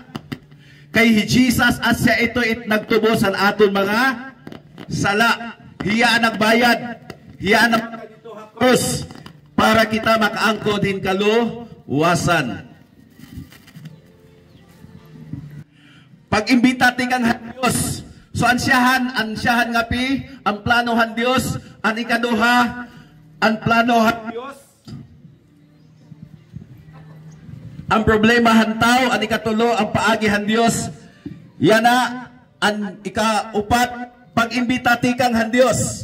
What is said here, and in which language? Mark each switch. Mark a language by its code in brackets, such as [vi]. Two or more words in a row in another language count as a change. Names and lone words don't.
[war] Kay hi Jesus asya ito nagtubos ang aton mga sala, hiya nagbayad, hiya na krus para kita makaangkod hin kaluwasan. Pag-imbita tingang han Dios. So ansyahan nga ang plano han Dios, ang ikaduha, ang plano han Dios. Ang problema han tao, ang ikatulo, ang paagi han Dios. Yan na ang ikaupat, pag-imbita tikang han Dios.